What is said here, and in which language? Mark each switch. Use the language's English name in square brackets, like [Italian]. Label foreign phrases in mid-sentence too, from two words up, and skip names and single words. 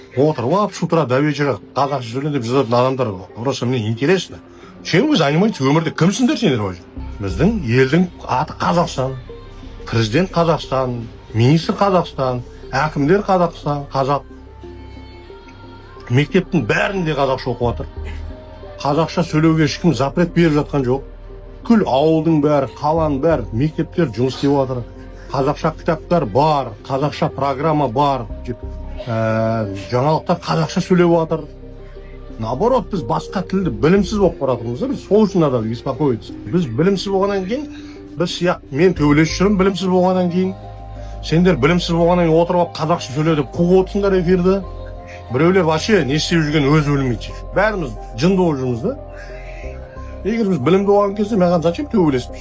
[Kazakh] отырып алып [Russian] с утра до вечера [Kazakh] қазақша сөйлеп жазатын адамдар [Russian] просто мне интересно. Чем вы занимаетесь өмірде? [Kazakh] Кімсіңдер сендер вообще? Біздің елдің аты Қазақстан, президент Қазақстан, министр Қазақстан, әкімдер Қазақстан, қазақ. Мектептің бәрінде қазақша оқып жатыр. Қазақша сөйлеуге ешкім запрет беріп жатқан жоқ. Күл ауылдың бәрі, қаланың бәрі, мектептер жұмыс істеп жатыр. Қазақша кітаптар бар, қазақша программа бар. Жаңалықтар қазақша сөйлеп жатыр. Наоборот, біз басқа тілді білімсіз болып баратырмыз. Біз сол үшін [Russian] надо беспокоиться. [Kazakh] Біз білімсіз болғаннан кейін, мен төбелесіп жүрмін білімсіз болғаннан кейін. Сендер білімсіз болғаннан кейін отырып алып қазақша сөйле деп қуып отырсыңдар эфирді. Біреулер [Russian] вообще не [Kazakh] істеп жүрген өзі білмейді. Бәріміз жынды болып жүрміз да. Егер біз білімді болған кезде маған зачем төбелесіп?